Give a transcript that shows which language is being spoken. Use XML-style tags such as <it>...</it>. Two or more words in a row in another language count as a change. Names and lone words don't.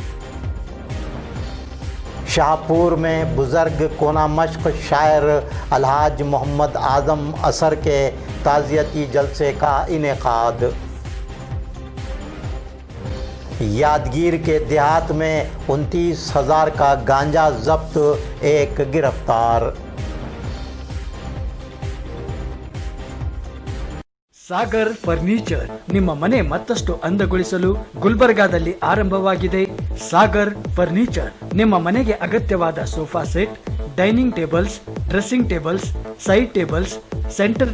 <ur>شاہ پور میں بزرگ کہنہ مشق شاعر الحاج محمد اعظم اثر کے تعزیتی جلسے کا انعقاد. یادگیر کے دیہات میں 29,000 کا گانجا ضبط، ایک گرفتار.</ur> <kn>ಸಾಗರ್ ಫರ್ನಿಚರ್ ನಿಮ್ಮ ಮನೆ ಮತ್ತಷ್ಟು ಅಂದಗೊಳಿಸಲು ಗುಲ್ಬರ್ಗಾದಲ್ಲಿ ಆರಂಭವಾಗಿದೆ. ಸಾಗರ್ ಫರ್ನಿಚರ್ ನಿಮ್ಮ ಮನೆಗೆ ಅಗತ್ಯವಾದ</kn> <en>sofa set, dining tables, dressing tables, side tables,</en> <kn>ಸೆಂಟರ್</kn>